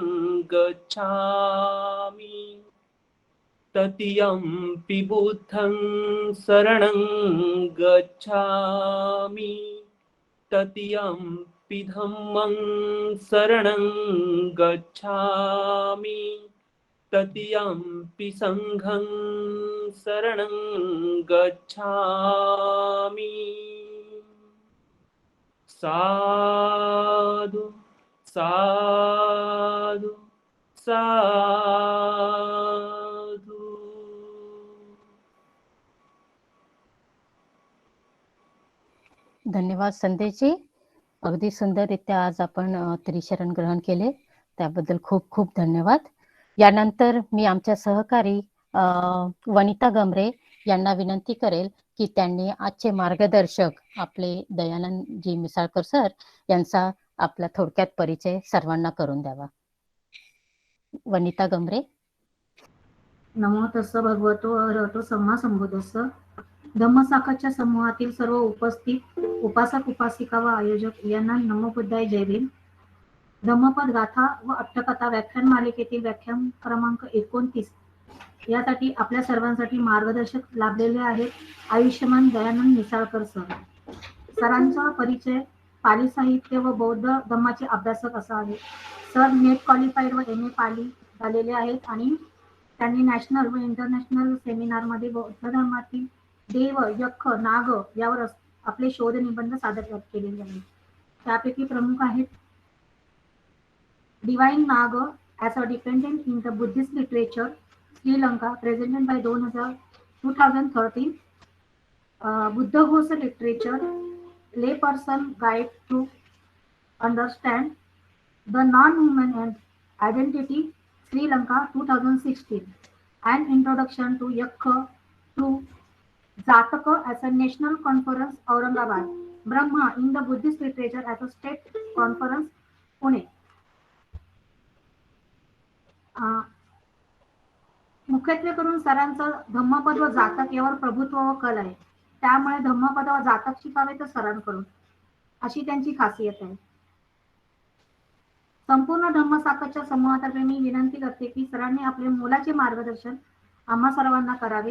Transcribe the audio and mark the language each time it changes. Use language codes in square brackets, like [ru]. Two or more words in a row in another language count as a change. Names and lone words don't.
[pi] गच्छामि, तृतीयंपि बुद्धं शरणं गच्छामि, तृतीयंपि धम्मं शरणं गच्छामि, तृतीयंपि संघं शरणं गच्छामि. साधु साधु साधु. [mr] धन्यवाद संदेशजी. अगदी सुंदररित्या आज आपण त्रिशरण ग्रहण केले, त्याबद्दल खूप खूप धन्यवाद. यानंतर मी आमच्या सहकारी वनिता गमरे यांना विनंती करेल की त्यांनी आजचे मार्गदर्शक आपले दयानंदजी मिसाळकर सर यांचा आपला थोडक्यात परिचय सर्वांना करून द्यावा. वनिता गमरे. [pi] नमो तस्स भगवतो अरहतो सम्मा सम्बुद्धस्स. [mr] धम्मसाखाच्या समूहातील सर्व उपस्थित उपासक उपासिका व आयोजक यांना [pi] नमो बुद्धाय, [mr] जय भीम. धम्मपद गाथा व अट्टकथा व्याख्यान मालिकेतील व्याख्यान क्रमांक 29 यासाठी आपल्या सर्वांसाठी मार्गदर्शक लाभलेले आहेत आयुष्यमान दयानंद मिसाळकर सर. सरांचा परिचय पाली साहित्य व बौद्ध धम्माचे अभ्यासक असा आहे. सर [en] NET qualified [mr] व MA पाली झालेले आहेत आणि त्यांनी नॅशनल व इंटरनॅशनल सेमिनारमध्ये बौद्ध धर्मातील देव, यक्ष, नाग यावर आपले शोध निबंध सादर केलेले आहेत. त्यापैकी प्रमुख आहेत [en] Divine Nag as a dependent in the Buddhist literature, Sri Lanka, presented by 2013. Buddha Ghost literature, layperson guide to understand the non-human identity, Sri Lanka, 2016. An introduction to Yaksha to Jataka as a national conference, Aurangabad. Brahma in the Buddhist literature as a state conference, Pune. [mr] मुख्यत्वे करून सरांचं धम्मपद व जातक यावर प्रभुत्व व कल आहे, त्यामुळे धम्मपद व जातक शिकावे तर सरांकडून. अशी त्यांची खासियत आहे. संपूर्ण धम्मसाखरच्या समूहातर्फे मी विनंती करते की सरांनी आपले मोलाचे मार्गदर्शन आम्हा सर्वांना करावे.